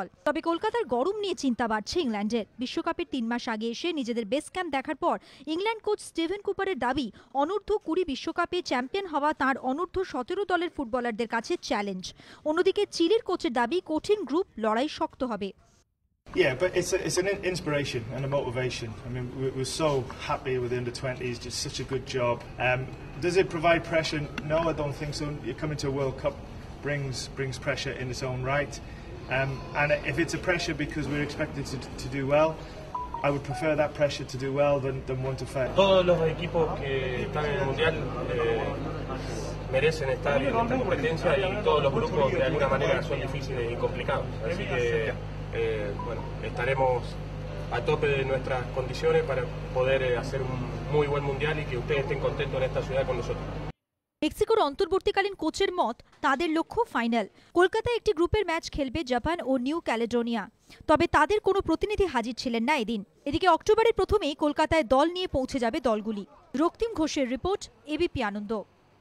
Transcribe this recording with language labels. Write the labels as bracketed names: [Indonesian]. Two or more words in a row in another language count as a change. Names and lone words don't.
[Bangla] তবে কলকাতার গরম নিয়ে চিন্তা বাড়ছে ইংল্যান্ডের। বিশ্বকাপের 3 মাস আগে এসে নিজেদের [English] base camp [Bangla] দেখার পর ইংল্যান্ড কোচ স্টিভেন কুপারের দাবি, অনূর্ধ্ব-20 বিশ্বকাপে চ্যাম্পিয়ন হওয়া তাঁর অনূর্ধ্ব-17 দলের ফুটবলারদের কাছে চ্যালেঞ্জ। অন্যদিকে চিলির কোচের দাবি, কঠিন গ্রুপ, লড়াই শক্ত হবে। [English] Yeah, but it's an inspiration and a motivation. I mean, we're so happy with the under-20s, did such a good job. Does it provide pressure? No, I don't think so. You're coming to a World Cup brings pressure in its own right. And if it's a pressure because we're expected to do well, I would prefer that pressure to do well than want to fail. [Spanish] Todos los equipos que están en el Mundial merecen estar en esta competencia y todos los grupos de alguna manera son difíciles y complicados. Así que bueno, estaremos a tope de nuestras condiciones para poder hacer un muy buen mundial y que ustedes estén contentos en esta ciudad con nosotros. [Bangla] মেক্সিকোর অন্তর্বর্তীকালীন কোচের মত, তাদের লক্ষ্য ফাইনাল। কলকাতায় একটি গ্রুপের ম্যাচ খেলবে জাপান ও নিউ ক্যালেডোনিয়া। তবে তাদের কোনো প্রতিনিধি হাজির ছিলেন না এদিন। এদিকে অক্টোবরের প্রথমেই কলকাতায় দল নিয়ে পৌঁছে যাবে দলগুলি। রক্তিম ঘোষের রিপোর্ট, এবিপি আনন্দ।